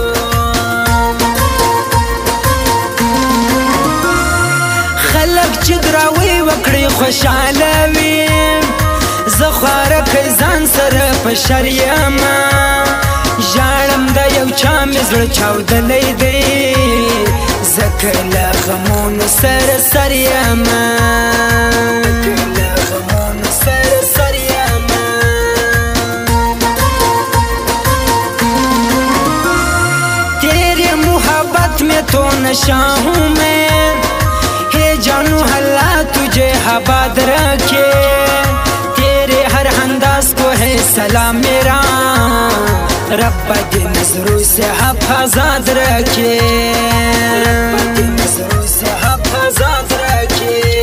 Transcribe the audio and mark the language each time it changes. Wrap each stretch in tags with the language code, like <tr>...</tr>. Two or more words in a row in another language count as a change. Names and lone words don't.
<ps>خلک چې دراوی وکړي خوشحاله وي زه خوارکی ځان سره په شر یمه ژاړم د یو چا مې زړه چاودلی دی زکه له غمونو سره سر یمه له غمونو سره سر یمه</ps> <ur>تیرے محبت میں تو نشہ ہوں میں ہے جانو اللہ تجھے آباد رکھے تیرے ہر انداز کو ہے سلام میرا رب دی نظروں سے حفاظت رکھے رب دی نظروں سے حفاظت رکھے</ur>